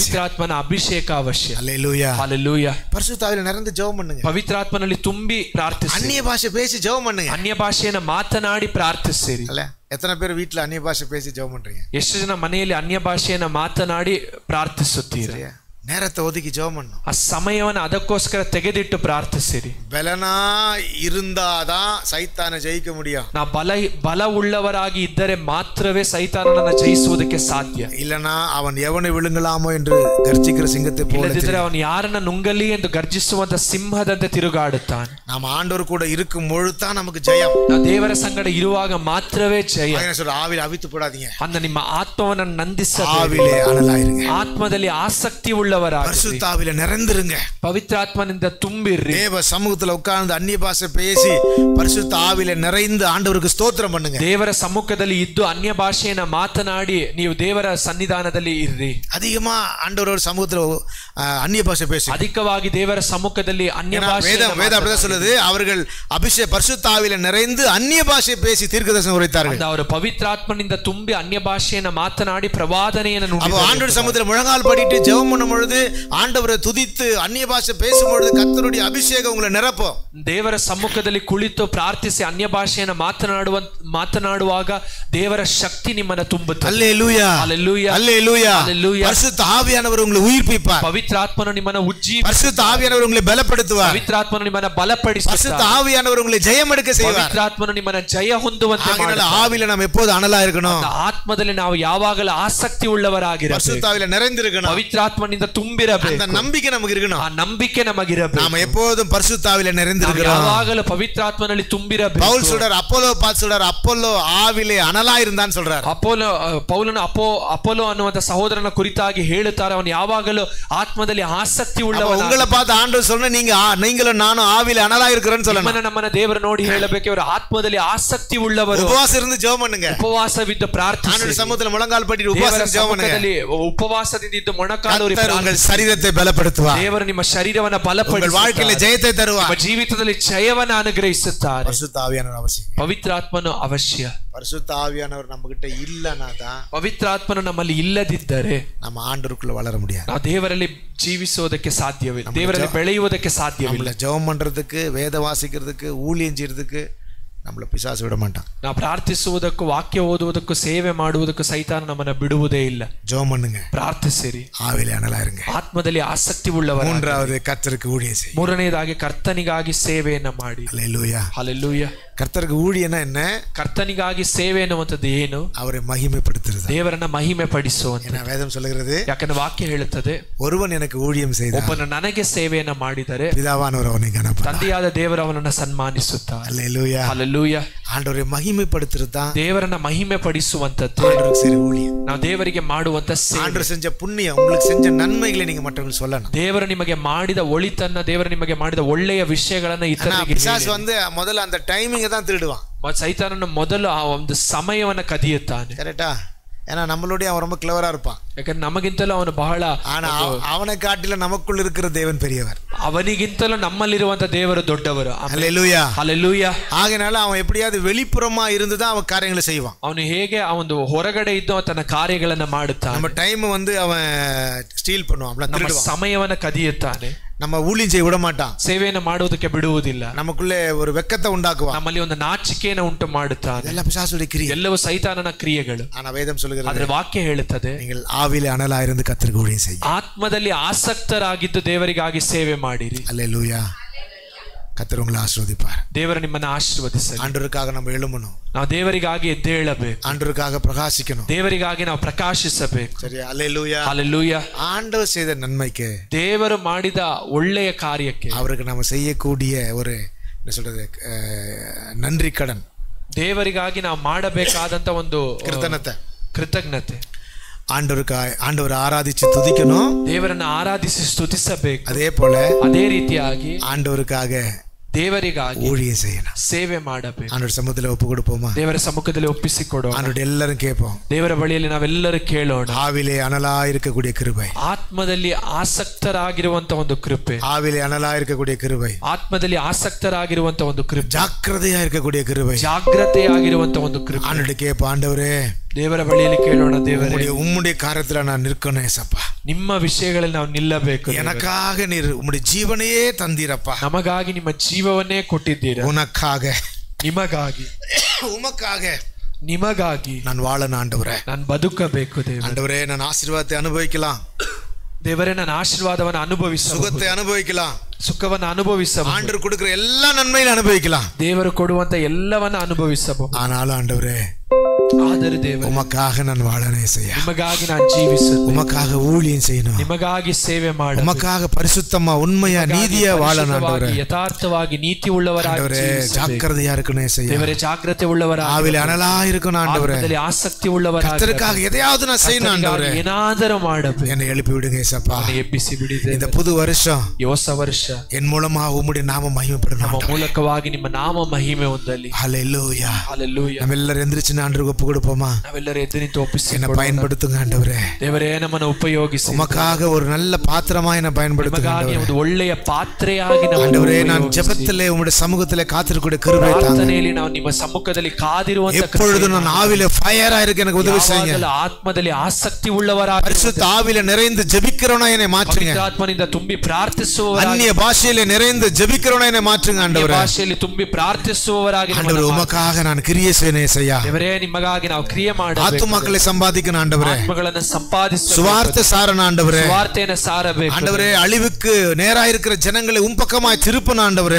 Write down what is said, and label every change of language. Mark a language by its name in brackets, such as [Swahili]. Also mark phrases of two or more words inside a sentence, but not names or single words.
[Kannada] ಪವಿತ್ರಾತ್ಮನ ಅಭಿಷೇಕ ಅವಶ್ಯ. [Tamil] ஹல்லேலூயா, ஹல்லேலூயா. பரிசுத்தாவில நிரந்து ஜெபம் பண்ணுங்க. [Kannada] ಪವಿತ್ರಾತ್ಮನಲ್ಲಿ ತುಂಬಿ ಪ್ರಾರ್ಥಿಸಿ. [Tamil] அந்நிய பாஷை பேசி ஜெபம் பண்ணுங்க. [Kannada] ಅನ್ಯ ಭಾಷೆಯನ್ನು ಮಾತನಾಡಿ ಪ್ರಾರ್ಥಿಸಿರಿ. ಅಲ್ಲ, [Tamil] எத்தனை பேர் வீட்ல அந்நிய பாஷை பேசி ஜெபம் பண்றீங்க? [Kannada] ಎಷ್ಟು ಜನ ಮನೆಯಲ್ಲಿ ಅನ್ಯ ಭಾಷೆಯನ್ನು ಮಾತನಾಡಿ ಪ್ರಾರ್ಥಿಸುತ್ತೀರಿ? [Tamil] நேரத்தை ஒதுக்கி ஜெபம் பண்ணணும். [Kannada] ಆ ಸಮಯವನ್ನು ಅದಕ್ಕೋಸ್ಕರ ತೆಗೆದಿಟ್ಟು ಪ್ರಾರ್ಥಿಸಿರಿ. [Tamil] பலனா இருந்தாதான் சைத்தானை ஜெயிக்க முடியும். [Kannada] ನಾವು ಬಲ ಉಳ್ಳವರಾಗಿ ಇದ್ದರೆ ಮಾತ್ರವೇ ಸೈತಾನನನ್ನು ಜಯಿಸುವುದಕ್ಕೆ ಸಾಧ್ಯ. [Tamil] இல்லனா அவன் எவனை விழுங்கலாமோ என்று கர்ஜிக்கிற சிங்கத்தை போல [Kannada] ಇಲ್ಲದಿದ್ದರೆ ಅವನು ಯಾರನ್ನ ನುಂಗಲಿ ಎಂದು ಗರ್ಜಿಸುವಂತ ಸಿಂಹದಂತೆ ತಿರುಗಾಡುತ್ತಾನೆ. [Tamil] நாம் ஆண்டவர் கூட இருக்கும் பொழுது தான் நமக்கு ஜெயம். [Kannada] ನಾವು ದೇವರ ಸಂಗಡ ಇರುವಾಗ ಮಾತ್ರವೇ ಜಯ. [Tamil] ஆவில அவித்து போடாதீங்க. [Kannada] ಅಂದ ನಿಮ್ಮ ಆತ್ಮವನ್ನು ನಂದಿಸಬೇಡಿ. [Tamil] ஆவிலே அனலாயிருங்க. [Kannada] ಆತ್ಮದಲ್ಲಿ ಆಸಕ್ತಿ ಉಳ್ಳವರಾಗಿರಿ. [Tamil] பரிசுத்த ஆவில நிறைந்திருங்க. [Kannada] ಪವಿತ್ರ ಆತ್ಮನಿಂದ ತುಂಬಿರ್ರಿ. [Tamil] தேவ சமூகத்துல உட்கார்ந்து அந்நிய பாஷை பேசி பரிசுத்த ஆவில நிறைந்து ஆண்டவருக்கு ஸ்தோத்திரம் பண்ணுங்க. [Kannada] ದೇವರ ಸಮ್ಮುಖದಲ್ಲಿ ಇದ್ದು ಅನ್ಯ ಭಾಷೆಯನ್ನ ಮಾತನಾಡಿ ನೀವು ದೇವರ ಸನ್ನಿಧಾನದಲ್ಲಿ ಇರ್ರಿ. [Tamil] அதிகமா ஆண்டவரோட சமூகத்துல அந்நிய பாஷை பேசி [Kannada] அதிகವಾಗಿ ದೇವರ ಸಮ್ಮುಖದಲ್ಲಿ ಅನ್ಯ ಭಾಷೆ [Tamil] வேத அப்படிதான் சொல்லுது. அவர்கள் அபிஷேக பரிசுத்த ஆவில நிறைந்து அந்நிய பாஷை பேசி தீர்க்கதரிசனம் உரைத்தார்கள். [Kannada] ಅವರು ಪವಿತ್ರಾತ್ಮನಿಂದ ತುಂಬಿ ಅನ್ಯ ಭಾಷೆಯನ್ನ ಮಾತನಾಡಿ ಪ್ರವಾದನೆಯನ್ನು ನುಡಿದರು. [Tamil] ஆண்டவர் சமூகத்துல முழங்கால் படிட்டு ஜெபம் பண்ணும் பொழுது ஆண்டவரை துதித்து அந்நிய பாஷை பேசும் பொழுது கர்த்தருடைய அபிஷேகம் உங்களை நிரப்பும். [Kannada] ದೇವರ ಸಮ್ಮುಖದಲ್ಲಿ ಕುಳಿತು ಪ್ರಾರ್ಥಿಸಿ ಅನ್ಯ ಭಾಷೆಯನ್ನು ಮಾತನಾಡುವಾಗ ದೇವರ ಶಕ್ತಿ ನಿಮ್ಮನ್ನು ತುಂಬುತ್ತದೆ. [Tamil] அல்லேலூயா அல்லேலூயா அல்லேலூயா அல்லேலூயா. பரிசுத்த ஆவியானவர் உங்களை உயிர்ப்பிப்பார். [Kannada] ಪವಿತ್ರಾತ್ಮನು ನಿಮ್ಮನ್ನು ಉಜ್ಜೀವಿಸುತ್ತಾನೆ. [Tamil] பரிசுத்த ஆவியானவர் உங்களை பலப்படுத்துவார். [Kannada] ಪವಿತ್ರಾತ್ಮನು ನಿಮ್ಮನ್ನು ಬಲಪಡಿಸುತ್ತಾನೆ. [Tamil] பரிசுத்த ஆவியானவர் உங்களை ஜெயம் எடுக்க செய்வார். [Kannada] ಪವಿತ್ರಾತ್ಮನು ನಿಮ್ಮನ್ನು ಜಯ ಹೊಂದುವಂತೆ ಮಾಡುತ್ತಾನೆ. [Tamil] ஆவியில நாம் எப்போது அனலா இருக்கணும். [Kannada] ಆತ್ಮದಲ್ಲಿ ನಾವು ಯಾವಾಗಲೂ ಆಸಕ್ತಿ ಉಳ್ಳವರಾಗಿರಬೇಕು. [Tamil] பரிசுத்த ஆவியில நிறைந்திருக்கணும். [Kannada] ಪವಿತ್ರಾತ್ಮನಿಂದ ತುಂಬಿರಬೇಕು. [Tamil] அந்த நம்பிக்கை நமக்கு இருக்கணும். [Kannada] ಆ ನಂಬಿಕೆ ನಮಗಿರಬೇಕು. [Tamil] நாம் எப்போதும் பரிசுத்த ஆவியில நிறைந்திருக்கிறோம். [Kannada] ಯಾವಾಗಲೂ ಪವಿತ್ರಾತ್ಮನಲ್ಲಿ ತುಂಬಿರಬೇಕು. [Tamil] பவுல் சொல்றார், அப்போலோ பார்த்து சொல்றார், அப்போலோ ஆவியிலே அனலா இருந்தான்னு சொல்றார். [Kannada] ಪೌಲನು ಅಪೋಲೋ ಅನ್ನುವಂತ ಸಹೋದರನ ಕುರಿತಾಗಿ ಹೇಳುತ್ತಾರೆ, ಅವನು ಯಾವಾಗಲೂ ಆತ್ಮದಲ್ಲಿ ಆಸಕ್ತಿ ಉಳ್ಳವನು. [Tamil] உங்களை பார்த்து ஆண்டவர் சொன்ன நீங்களும் நானும் ஆவியில அனலா இருக்கிறேன்னு சொல்லணும். [Kannada] ನಮ್ಮನ್ನ ದೇವರು ನೋಡಿ ಹೇಳಬೇಕು, ಇವರು ಆತ್ಮದಲ್ಲಿ ಆಸಕ್ತಿ ಉಳ್ಳವರು. [Tamil] உபவாசம் இருந்து ஜெபம் பண்ணுங்க. [Kannada] ಉಪವಾಸವಿದ್ದು ಪ್ರಾರ್ಥಿಸಿ. [Tamil] ஆண்டவர் சமூகத்துல முழங்கால் படிட்டு உபவாசம் ஜெபம் பண்ணுங்க. [Kannada] ಉಪವಾಸದಿಂದ ಇದ್ದು ಮೊಣಕಾಲೂರಿ [Tamil] உங்கள் சரீரத்தை பலப்படுத்துவார். [Kannada] ದೇವರು ನಿಮ್ಮ ಶರೀರವನ್ನು ಬಲಪಡಿಸಿ [Tamil] உங்கள் வாழ்க்கையில ஜெயத்தை தருவார். [Kannada] ನಿಮ್ಮ ಜೀವಿತದಲ್ಲಿ ಜಯವನ್ನು ಅನುಗ್ರಹಿಸುತ್ತಾರೆ. [Tamil] பரிசுத்த ஆவியானவர் அவசியம். [Kannada] ಪವಿತ್ರಾತ್ಮನು ಅವಶ್ಯ. [Tamil] பரிசுத்த ஆவியானவர் நம்ம கிட்ட இல்லனா தான், [Kannada] ಪವಿತ್ರಾತ್ಮನು ನಮ್ಮಲ್ಲಿ ಇಲ್ಲದಿದ್ದರೆ [Tamil] நம்ம ஆண்டவருக்குள்ள வளர முடியாது. [Kannada] ನಾವು ದೇವರಲ್ಲಿ ಜೀವಿಸುವುದಕ್ಕೆ ಸಾಧ್ಯವಿಲ್ಲ, ದೇವರಲ್ಲಿ ಬೆಳೆಯುವುದಕ್ಕೆ ಸಾಧ್ಯವಿಲ್ಲ. [Tamil] ஜெபம் பண்றதுக்கு, வேத வாசிக்கிறதுக்கு, ஊழியம் செய்யறதுக்கு நம்மள பிசாசு விட மாட்டான். [Kannada] ನಾವು ಪ್ರಾರ್ಥಿಸುವುದಕ್ಕೂ, ವಾಕ್ಯ ಓದುವುದಕ್ಕೂ, ಸೇವೆ ಮಾಡುವುದಕ್ಕೂ ಸೈತಾನ ನಮ್ಮನ್ನ ಬಿಡುವುದೇ ಇಲ್ಲ. [Tamil] ஜெபம் பண்ணுங்க, [Kannada] ಪ್ರಾರ್ಥಿಸಿರಿ, [Tamil] ஆவியிலே அனலா இருங்க. [Kannada] ಆತ್ಮದಲ್ಲಿ ಆಸಕ್ತಿ ಉಳ್ಳವರು. [Tamil] மூன்றாவது கர்த்தருக்கு ஊழியம் செய்யுங்க. [Kannada] ಮೂರನೇದಾಗಿ ಕರ್ತನಿಗಾಗಿ ಸೇವೆಯನ್ನ ಮಾಡಿ. [Tamil] ஹல்லேலூயா [Kannada] ಹಲ್ಲೆಲೂಯಾ. [Tamil] கர்த்தருக்கு ஊழியம்னா என்ன? [Kannada] ಕರ್ತನಿಗಾಗಿ ಸೇವೆ ಎನ್ನುವಂಥದ್ದು ಏನು? [Tamil] அவரை மகிமைப்படுத்துறது, [Kannada] ದೇವರನ್ನ ಮಹಿಮೆ ಪಡಿಸುವಂತ. [Tamil] வேதம் சொல்லுகிறது, [Kannada] ಯಾಕಂದ್ರೆ ವಾಕ್ಯ ಹೇಳುತ್ತದೆ, [Tamil] ஒருவன் எனக்கு ஊழியம் செய்தார், [Kannada] ಒಬ್ಬನು ನನಗೆ ಸೇವೆಯನ್ನ ಮಾಡಿದರೆ [Tamil] பிதாவானவர் அவனை கனப்படுத்துவார், [Kannada] ತಂದೆಯಾದ ದೇವರು ಅವನನ್ನು ಸನ್ಮಾನಿಸುತ್ತಾರೆ. [Tamil] ஹல்லேலூயா [Kannada] ಹಲ್ಲೆಲೂಯಾ. [Tamil] ஆண்டவரை மகிமைப்படுத்துறது தான் [Kannada] ದೇವರನ್ನ ಮಹಿಮೆ ಪಡಿಸುವಂತದ್ದು [Tamil] ஆண்டவருக்கு செய்ற ஊழியம். [Kannada] ನಾವು ದೇವರಿಗೆ ಮಾಡುವಂತ ಸೇವೆ. [Tamil] ஆண்டவர் செஞ்ச புண்ணியம், உங்களுக்கு செஞ்ச நன்மைகளை நீங்க மற்றவங்களுக்கு சொல்லணும். [Kannada] ದೇವರು ನಿಮಗೆ ಮಾಡಿದ ಒಳಿತನ್ನ, ದೇವರು ನಿಮಗೆ ಮಾಡಿದ ಒಳ್ಳೆಯ ವಿಷಯಗಳನ್ನ ಇತರರಿಗೆ [Tamil] பிசாசು வந்து முதல்ல அந்த டைமிங்க தான் திருடுவான். [Kannada] ಸೈತಾನನು ಮೊದಲು ಆ ಒಂದು ಸಮಯವನ್ನ ಕದಿಯುತ್ತಾನೆ. [Tamil] கரெக்டா? ஏன்னா நம்மளுடைய அவன் ரொம்ப கிளவரா இருப்பான். [Kannada] ಯಾಕಂದ್ರೆ ನಮಗಿಂತಲೂ ಅವನು ಬಹಳ, [Tamil] ஆனா அவனை காட்டில நமக்குள்ள இருக்கிற தேவன் பெரியவர். [Kannada] ಅವನಿಗಿಂತಲೂ ನಮ್ಮಲ್ಲಿರುವಂತ ದೇವರು ದೊಡ್ಡವರು. [Tamil] ஹல்லேலூயா [Kannada] ಹಲ್ಲೆಲೂಯಾ. [Tamil] ஆகையால அவன் எப்படியாவது வெளிப்புறமா இருந்துதான் அவன் காரியங்களை செய்வான். [Kannada] ಅವನು ಹೇಗೆ ಆ ಒಂದು ಹೊರಗಡೆ ಇದ್ದು ತನ್ನ ಕಾರ್ಯಗಳನ್ನ ಮಾಡುತ್ತಾನೆ. [Tamil] நம்ம டைம் வந்து அவன் ஸ்டீல் பண்ணுவான், [Kannada] ನಮ್ಮ ಸಮಯವನ್ನ ಕದಿಯುತ್ತಾನೆ. [Tamil] நம்ம ஊழியம் செய்ய விட மாட்டான், [Kannada] ಸೇವೆಯನ್ನು ಮಾಡುವುದಕ್ಕೆ ಬಿಡುವುದಿಲ್ಲ. [Tamil] நமக்குள்ளே ஒரு வெக்கத்தை உண்டாக்குவான், [Kannada] ನಮ್ಮಲ್ಲಿ ಒಂದು ನಾಚಿಕೆಯನ್ನು ಉಂಟು ಮಾಡುತ್ತಾನೆ. [Tamil] ಎಲ್ಲ பிசாசுடைய கிரியை, [Kannada] ಎಲ್ಲವೂ ಸೈತಾನನ ಕ್ರಿಯೆಗಳು. [Tamil] ஆனா வேதம் சொல்லுகிறது, [Kannada] ಆದ್ರೆ ವಾಕ್ಯ ಹೇಳುತ್ತದೆ, [Tamil] நீங்கள் ஆவியிலே அனலா இருந்து கர்த்தருக்கு ஊழியம் செய்யுங்க. [Kannada] ಆತ್ಮದಲ್ಲಿ ಆಸಕ್ತರಾಗಿದ್ದು ದೇವರಿಗಾಗಿ ಸೇವೆ ಮಾಡಿರಿ. [Tamil] அல்லேலூயா. கர்த்தர் உங்களை ஆசீர்வதிப்பார். [Kannada] ದೇವರು ನಿಮ್ಮನ್ನ ಆಶೀರ್ವದಿಸಲಿ. [Tamil] ஆண்டவருக்காக நம்ம எழும்பணும், [Kannada] ನಾವು ದೇವರಿಗಾಗಿ ಎದ್ದೇಳಬೇಕು, [Tamil] ஆண்டவருக்காக பிரகாசிக்கணும், [Kannada] ದೇವರಿಗಾಗಿ ನಾವು ಪ್ರಕಾಶಿಸಬೇಕು. [Tamil] சரியா? அல்லேலூயா. [Kannada] ಹಲ್ಲೆಲೂಯಾ. [Tamil] ஆண்டவர் செய்த நன்மைக்கு, [Kannada] ದೇವರು ಮಾಡಿದ ಒಳ್ಳೆಯ ಕಾರ್ಯಕ್ಕೆ [Tamil] அவருக்கு நம்ம செய்யக்கூடிய ஒரு என்ன சொல்றது நன்றி கடன், [Kannada] ದೇವರಿಗಾಗಿ ನಾವು ಮಾಡಬೇಕಾದಂತ ಒಂದು ಕೃತಜ್ಞತೆ. [Tamil] ஆண்டவரை ஆராதிச்சு துதிக்கணும், [Kannada] ದೇವರನ್ನು ಆರಾಧಿಸಿ ಸ್ತುತಿಸಬೇಕು. ಅದೇ ರೀತಿಯಾಗಿ [Tamil] ஆண்டவருக்காக [Kannada] ದೇವರಿಗಾಗಿ [Tamil] ஊழியம் செய்யணும், [Kannada] ಸೇವೆ ಮಾಡಬೇಕು. [Tamil] ஆண்டவர் சமூகத்துல ஒப்பு கொடுப்போமா? [Kannada] ದೇವರ ಸಮ್ಮುಖದಲ್ಲಿ ಒಪ್ಪಿಸಿಕೊಡೋಣ. [Tamil] ஆண்டவர் எல்லாரும் கேட்போம், [Kannada] ದೇವರ ಬಳಿಯಲ್ಲಿ ನಾವೆಲ್ಲರೂ ಕೇಳೋಣ. [Tamil] ஆவிலே அனலா இருக்கக்கூடிய கிருபை, [Kannada] ಆತ್ಮದಲ್ಲಿ ಆಸಕ್ತರಾಗಿರುವಂತ ಒಂದು ಕೃಪೆ, [Tamil] ஆவிலே அனலா இருக்கக்கூடிய கிருபை, [Kannada] ಆತ್ಮದಲ್ಲಿ ಆಸಕ್ತರಾಗಿರುವಂತ ಒಂದು ಕೃಪೆ, [Tamil] ஜாக்கிரதையா இருக்கக்கூடிய கிருபை, [Kannada] ಜಾಗ್ರತೆಯಾಗಿರುವಂತ ಒಂದು ಕೃಪೆ. [Tamil] ஆண்டவரே கேட்போம், ஆண்டவரே [Kannada] ದೇವರ ಬಳಿಯಲ್ಲಿ ಕೇಳೋಣ, ದೇವರೇ [Tamil] உம்முடைய காரியத்துல நான் நிற்கணும் ஏசப்பா, [Kannada] ನಿಮ್ಮ ವಿಷಯಗಳಲ್ಲಿ ನಾವು ನಿಲ್ಲಬೇಕು. [Tamil] எனக்காக நீர் உம்முடைய ஜீவனையே தந்தீரப்பா, [Kannada] ನಮಗಾಗಿ ನಿಮ್ಮ ಜೀವವನ್ನೇ ಕೊಟ್ಟಿದ್ದೀರಾ, [Tamil] உனக்காக, [Kannada] ನಿಮಗಾಗಿ, [Tamil] உமக்காக, [Kannada] ನಿಮಗಾಗಿ [Tamil] நான் வாழணும் ஆண்டவரே, [Kannada] ನಾನು ಬದುಕಬೇಕು. ದೇವರೇ [Tamil] ஆண்டவரே நான் ஆசீர்வாதத்தை அனுபவிக்கலாம், [Kannada] ದೇವರೇ ನನ್ನ ಆಶೀರ್ವಾದವನ್ನು ಅನುಭವಿಸಬಹುದು. [Tamil] சுகத்தை அனுபவிக்கலாம், [Kannada] ಸುಖವನ್ನು ಅನುಭವಿಸಬಹುದು. [Tamil] ஆண்டவர் கொடுக்கிற எல்லா நன்மையும் அனுபவிக்கலாம். [Kannada] ದೇವರು ಕೊಡುವಂತ ಎಲ್ಲವನ್ನ ಅನುಭವಿಸಬಹುದು. [Tamil] ஆனாலும் ஆண்டவரே, [Kannada] ಆದರೆ ದೇವರೇ, [Tamil] உமக்காக நான் வாழணும் ஏசையா. [Kannada] ನಿಮಗಾಗಿ ನಾನು ಜೀವಿಸಬೇಕು, [Tamil] உமக்காக ஊழியம் செய்யணும், [Kannada] ನಿಮಗಾಗಿ ಸೇವೆ ಮಾಡಬೇಕು, [Tamil] உமக்காக பரிசுத்தமா உண்மையா நீதியா வாழணும் ஆண்டவரே. [Kannada] ಯಥಾರ್ಥವಾಗಿ ನೀತಿ ಉಳ್ಳವರಾಗಿ ಜೀವಿಸಬೇಕು. [Tamil] ஜாக்கிரதையா இருக்கணும் ஏசையா. [Kannada] ದೇವರೇ, ಜಾಗೃತೆ ಉಳ್ಳವರಾಗಿ, [Tamil] ஆவில அனலா இருக்கணும் ஆண்டவரே. [Kannada] ಆತ್ಮದಲ್ಲಿ ಆಸಕ್ತಿ ಉಳ್ಳವರಾಗಿ, [Tamil] கர்த்தருக்காக எதையாவது நான் செய்யணும் ஆண்டவரே. [Kannada] ಏನಾದರೂ ಮಾಡಬೇಕು. [Tamil] என்னை எழுப்பி விடுங்க ஏசப்பா. [Kannada] ಎಬ್ಬಿಸಿ ಬಿಡಿದೆ. [Tamil] இந்த புது வருஷம், [Kannada] ಈ ಹೊಸ ವರ್ಷ [Tamil] என் மூலமா உம்முடைய நாம மகிமைப்படணும். [Kannada] ನಮ್ಮ ಮೂಲಕವಾಗಿ ನಿಮ್ಮ ನಾಮ ಮಹಿಮೆ ಹೊಂದಲಿ. [Tamil] ஹல்லேலூயா, [Kannada] ಹಲ್ಲೆಲೂಯಾ. [Tamil] நம்மெல்லாம் எந்திரிச்சு ஆண்டவருக்கு ஒப்பு கொடுப்போமா? [Kannada] ನಾವೆಲ್ಲರೂ ಎದ್ದು ನಿಂತು ಒಪ್ಪಿಸಿ [Tamil] என்னை பயன்படுத்துங்க ஆண்டவரே. [Kannada] ದೇವರೇ, ನಮ್ಮನ್ನು ಉಪಯೋಗಿಸಿ. [Tamil] உமக்காக ஒரு நல்ல பாத்திரமா என்னை பயன்படுத்துங்க ஆண்டவரே. [Kannada] ಒಂದು ಒಳ್ಳೆಯ ಪಾತ್ರೆಯಾಗಿ [Tamil] ஆண்டவரே, நான் ஜெபத்திலே உம்முடைய சமூகத்திலே காத்திருக்கக்கூடிய கிருபை தாங்க. [Kannada] ಪ್ರಾರ್ಥನೆಯಲ್ಲಿ ನಾವು ನಿಮ್ಮ ಸಮ್ಮುಖದಲ್ಲಿ ಕಾದಿರುವಂತ [Tamil] எப்பொழுதும் நான் ஆவில ஃபயரா இருக்க எனக்கு உதவி செய்யுங்க. [Kannada] ಆತ್ಮದಲ್ಲಿ ಆಸಕ್ತಿ ಉಳ್ಳವರಾಗಿ, [Tamil] பரிசுத்த ஆவில நிறைந்து ஜெபிக்கிறவனா என்னை மாற்றுங்க. [Kannada] ಆತ್ಮನಿಂದ ತುಂಬಿ ಪ್ರಾರ್ಥಿಸುವವರಾಗಿ, [Tamil] அந்நிய பாஷையிலே நிறைந்து ஜெபிக்கிறவனா என்னை மாற்றுங்க ஆண்டவரே. [Kannada] ಭಾಷೆಯಲ್ಲಿ ತುಂಬಿ ಪ್ರಾರ್ಥಿಸುವವರಾಗಿ, [Tamil] ஆண்டவரே, உமக்காக நான் கிரியை செய்யணும் ஏசையா. [Kannada] ದೇವರೇ, ನಿಮಗಾಗಿ ನಾವು ಕ್ರಿಯೆ ಮಾಡಬೇಕು. [Tamil] ஆத்துமாக்களை சம்பாதிக்கணும் ஆண்டவரே. [Kannada] ಆತ್ಮಗಳನ್ನು ಸಂಪಾದಿಸಬೇಕು. [Tamil] சுவார்த்த சாரணும் ஆண்டவரே. [Kannada] ಸುವಾರ್ತೆಯನ್ನು ಸಾರಬೇಕು. [Tamil] ஆண்டவரே, அழிவுக்கு நேரா இருக்கிற ஜனங்களை உம் பக்கமாய் திருப்பணும் ஆண்டவரே.